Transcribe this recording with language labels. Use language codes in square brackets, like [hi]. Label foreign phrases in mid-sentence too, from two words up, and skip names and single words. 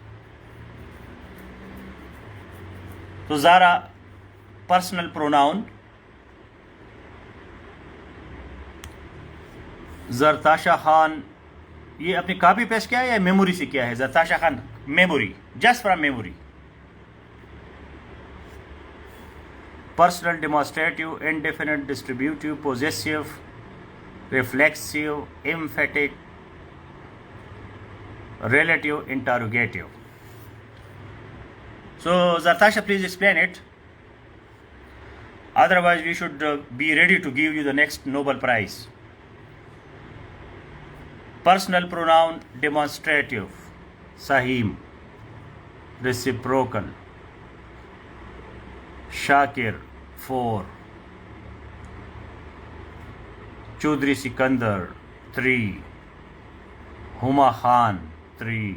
[hi] तो ज़ारा [en] personal pronoun, [hi] जरताशा खान, ये अपनी [en] copy paste [hi] किया है या मेमोरी से किया है? [en] जरताशा खान memory, just from memory. Personal, demonstrative, indefinite, distributive, possessive, reflexive, emphatic, relative, interrogative. So Zartasha, please explain it. Otherwise we should be ready to give you the next Nobel Prize. Personal pronoun, demonstrative, Sahim, reciprocal, Shakir 4, Chaudhry Sikandar 3, Huma Khan 3.